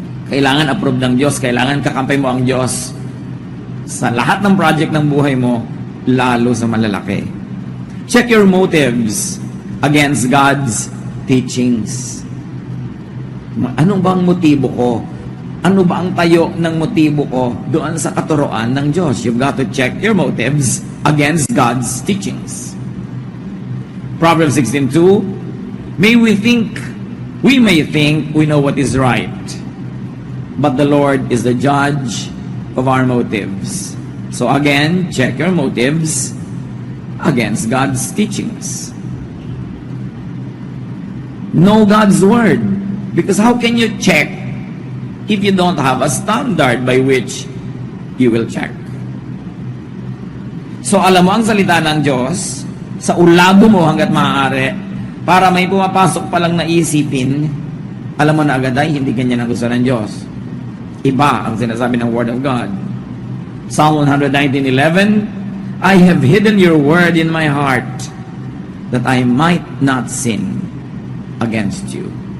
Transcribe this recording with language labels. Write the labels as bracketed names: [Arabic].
[Filipino] Kailangan approve ng Diyos, kailangan kakampay mo ang Diyos sa lahat ng project ng buhay mo, lalo sa malalaki. [English] Check your motives against God's teachings. [Filipino] Anong bang motibo ko? Ano ba ang tayo ng motibo ko doon sa katuroan ng Diyos? [English] You've got to check your motives against God's teachings. Proverbs 16:2, We may think we know what is right, but the Lord is the judge of our motives. So again, check your motives against God's teachings. Know God's word. Because how can you check if you don't have a standard by which you will check? [Filipino] So alam mo ang salita ng Diyos, sa ulado mo hanggat maaari, para may pumapasok pa lang na isipin, alam mo na agad ay hindi ganyan ang gusto ng Diyos. Iba ang sinasabi ng Word of God. [English] Psalm 119:11, I have hidden your word in my heart that I might not sin against you.